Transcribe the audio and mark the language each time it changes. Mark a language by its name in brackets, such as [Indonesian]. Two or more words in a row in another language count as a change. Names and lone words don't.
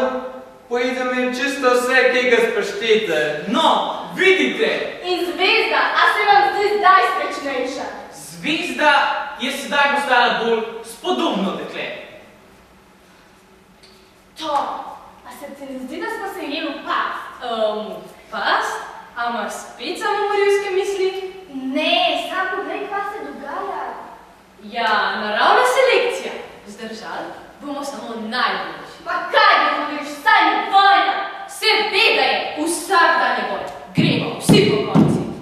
[Slovenian] Pojde mi čisto vse, kaj ga spraštite. No, vidite! In zvezda, a se vam zdi zdaj srečnejša? Zvezda je sedaj postala bolj spodobno dekle. Tom, a se ti ne zdi, da smo se jeli v past? Past? A imaš spet samo morilske misli? Ne, sam poglej, kva se dogaja. Ja, naravna selekcija. Zdržali bomo samo najboljši. Pa kaj bi govoriš, saj ni vojna? Seveda je, vsak dan je bolj. Gremo, vsi po konci.